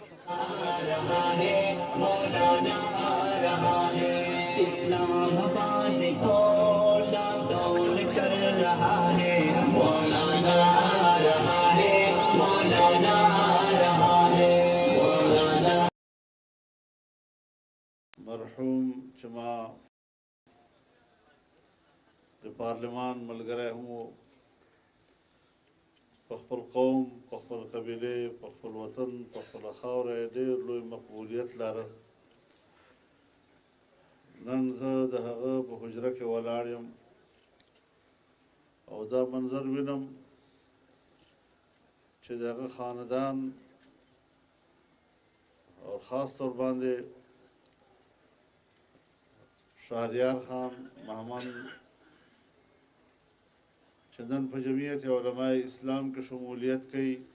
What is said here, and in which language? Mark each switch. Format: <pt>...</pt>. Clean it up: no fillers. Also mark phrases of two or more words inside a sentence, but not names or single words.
<ur>اسلام آباد کو لاک ڈاؤن کر رہا ہے، مولانا آ رہا ہے، مولانا آ رہا ہے، مولانا.</ur> <ps>مرحوم چما جو پارلیمان ملگرے ہوں پخپل قوم، پخپل قبیلے، پخپل وطن، پخپل خاورے ډېر لوی مقبولیت لرل. نن زه د هغه په حجره کې ولاړ یم او دا منظر وینم چې د هغه خاندان او خاص طور باندې شهریار خان محمد چې نن په جمعیت علماء اسلام کې شمولیت کوي.</ps>